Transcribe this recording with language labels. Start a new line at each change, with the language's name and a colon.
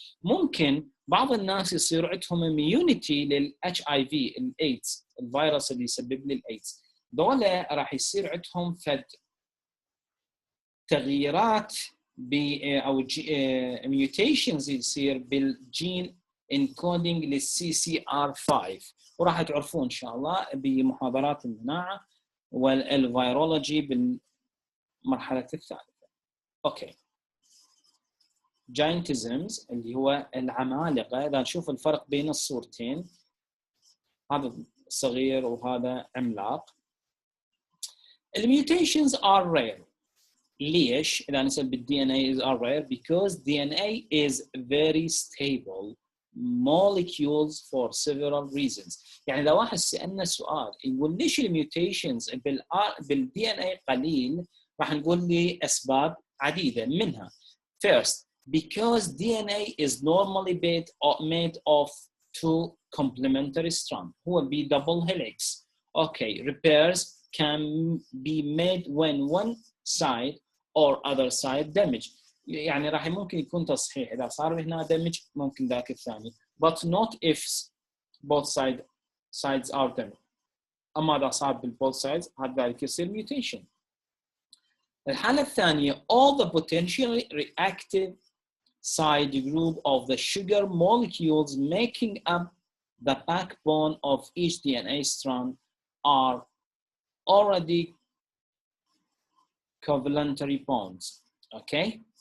Arabic: ممكن بعض الناس يصير عندهم immunity للاتش اي في الايدز الفيروس اللي يسبب لي الايدز دول راح يصير عندهم فد تغييرات او mutations يصير بالجين encoding للسي سي ار 5 وراح تعرفون ان شاء الله بمحاضرات المناعة والفيرولوجي بالمرحلة الثالثة. اوكي جاينتزمز اللي هو العمالقة. إذا نشوف الفرق بين الصورتين هذا صغير وهذا عملاق.
English: الميوتيشنز are rare. ليش؟ إذا نسأل بالDNA are rare because DNA is very stable molecules for several reasons.
Arabic: يعني إذا واحد سألنا سؤال يقول ليش الميوتيشنز بالDNA قليل راح نقول لي أسباب عديدة منها.
English: First, because DNA is normally made of 2 complementary strands هو double helix. Okay, repairs can be made when one side or other side damage.
Arabic: يعني راح ممكن يكون تصحيح إذا صار هنا damage ممكن ذاك الثاني but not if both sides are damaged. أما إذا صار both sides هذا ذلك يصير mutation.
English: الحالة الثانية all the potentially reactive side group of the sugar molecules making up the backbone of each DNA strand are already covalentary bonds. Okay?